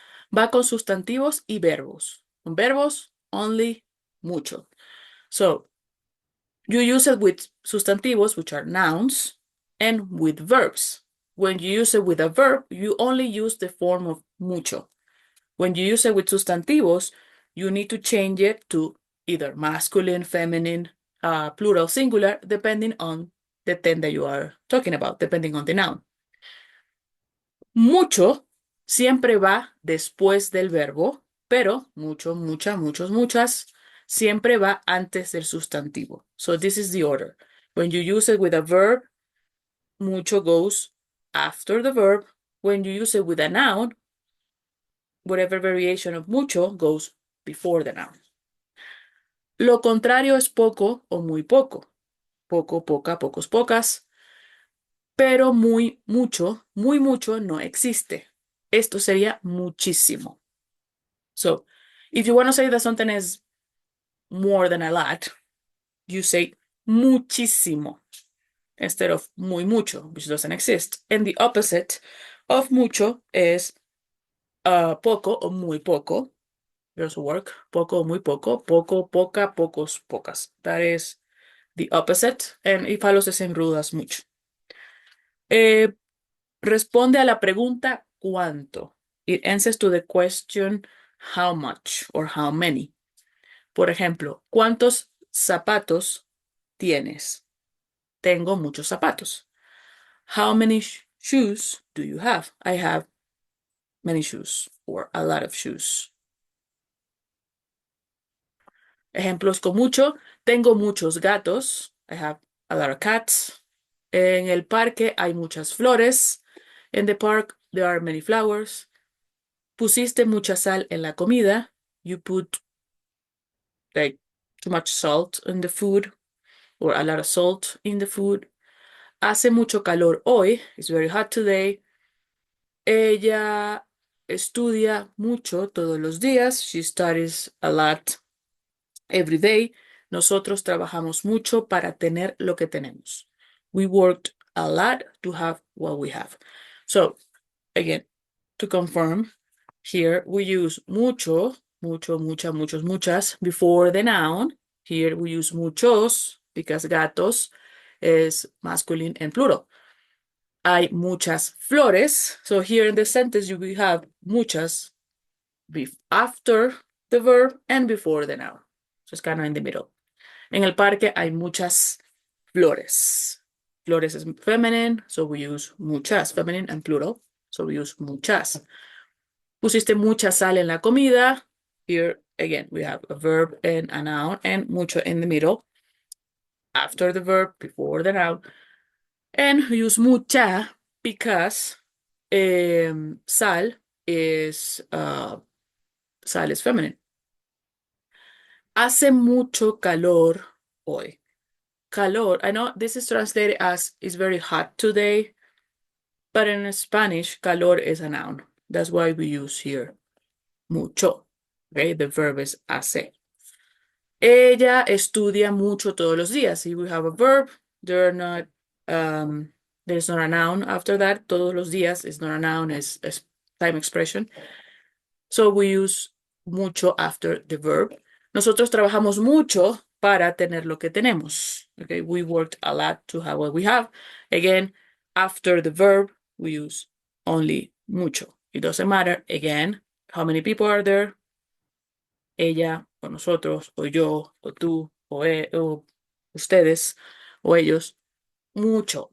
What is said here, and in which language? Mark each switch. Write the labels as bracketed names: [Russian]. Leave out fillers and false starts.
[Spanish] Va con sustantivos y verbos. Con verbos, [English] only, [Spanish] mucho. [English] So, you use it with sustantivos, which are nouns, and with verbs. When you use it with a verb, you only use the form of mucho. When you use it with sustantivos, you need to change it to either masculine, feminine, plural, singular, depending on the thing that you are talking about, depending on the noun. [Spanish] Mucho siempre va después del verbo, pero mucho, mucha, muchos, muchas siempre va antes del sustantivo. [English] So this is the order. When you use it with a verb, mucho goes after the verb. When you use it with a noun, whatever variation of mucho goes before the noun. [Spanish] Lo contrario es poco o muy poco. Poco, poca, pocos, pocas. Pero muy mucho no existe. Esto sería muchísimo. [English] So, if you want to say that something is more than a lot, you say muchísimo instead of muy mucho, which doesn't exist. And the opposite of mucho is [Spanish] poco o muy poco. [English] There's a work. [Spanish] Poco o muy poco. Poco, poca, pocos, pocas. [English] That is the opposite. And it follows the same rule as mucho. [Spanish] Eh, Responde a la pregunta ¿cuánto? [English] It answers to the question how much or how many. [Spanish] Por ejemplo, ¿cuántos zapatos tienes? Tengo muchos zapatos. [English] How many shoes do you have? I have many shoes or a lot of shoes. [Spanish] Ejemplos con mucho. Tengo muchos gatos. [English] I have a lot of cats. [Spanish] En el parque hay muchas flores. [English] In the park, there are many flowers. [Spanish] Pusiste mucha sal en la comida. [English] You put like too much salt in the food or a lot of salt in the food. [Spanish] Hace mucho calor hoy. [English] It's very hot today. [Spanish] Ella estudia mucho todos los días. [English] She studies a lot every day. [Spanish] Nosotros trabajamos mucho para tener lo que tenemos. [English] We worked a lot to have what we have. So, again, to confirm, here we use mucho, mucho, mucha, muchos, muchas before the noun. Here we use muchos because gatos is masculine and plural. [Spanish] Hay muchas flores. [English] So here in the sentence you will have muchas after the verb and before the noun. So it's kind of in the middle. [Spanish] En el parque hay muchas flores. [English] Flores is feminine, so we use muchas, feminine and plural. So we use muchas. [Spanish] Pusiste mucha sal en la comida. [English] Here, again, we have a verb and a noun and mucho in the middle. After the verb, before the noun. And we use mucha because sal is feminine. Hace mucho calor hoy. Calor, I know this is translated as it's very hot today, but in Spanish, calor is a noun. That's why we use here mucho. Okay, the verb is hace. [Spanish] Ella estudia mucho todos los días. [English] Here we have a verb. There's not a noun after that. [Spanish] Todos los días [English] is not a noun, it's time expression. So we use mucho after the verb. [Spanish] Nosotros trabajamos mucho para tener lo que tenemos. [English] Okay, we worked a lot to have what we have. Again, after the verb, we use only mucho. It doesn't matter, again, how many people are there. [Spanish] Ella, o nosotros, o yo, o tú, o ustedes, o ellos. Mucho.